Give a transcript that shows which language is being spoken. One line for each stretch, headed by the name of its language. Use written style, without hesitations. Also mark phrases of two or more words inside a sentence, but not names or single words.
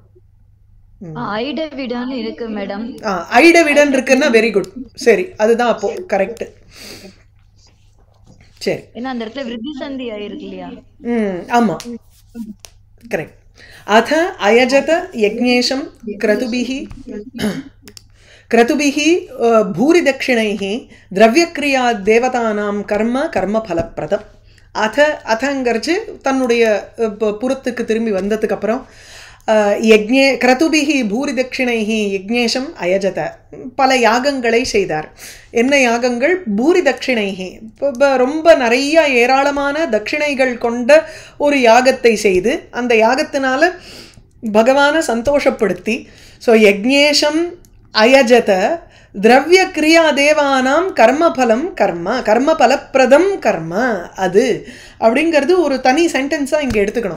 Tamil: ஐடவிடன் இருக்கு மேடம். ஐடவிடன் இருக்குன்னா வெரி குட். சரி, அதுதான் அப்போ கரெக்ட். சரி, ஏன்னா அந்த இடத்துல விருத்தி சந்தி ஆயிருக்கு இல்லையா? ஆமா, கரெக்ட்.
Sanskrit: अथ अयजत यज्ञेशम् क्रतुभिः भूरि दक्षिणैः द्रव्यक्रिया देवतानां कर्म फलप्रदம்.
Tamil: அதங்கிறச்சு தன்னுடைய புறத்துக்கு திரும்பி வந்ததுக்கு அப்புறம்
Sanskrit: यज्ञे क्रतुभिः भूरि दक्षिणैः यज्ञेशम् अयजत.
Tamil: பல யாகங்களை செய்தார். என்ன யாகங்கள்?
Sanskrit: भूरि दक्षिणैः,
Tamil: ரொம்ப நிறைய ஏராளமான தட்சிணைகள் கொண்ட ஒரு யாகத்தை செய்து அந்த யாகத்தினால பகவானை சந்தோஷப்படுத்தி, ஸோ
Sanskrit: यज्ञेशम् अयजत द्रव्य क्रिया देवानाम् कर्मफलम् कर्म कर्मफलप्रदम् कर्म
Tamil: அது அப்படிங்கிறது ஒரு தனி சென்டென்ஸாக இங்கே எடுத்துக்கணும்.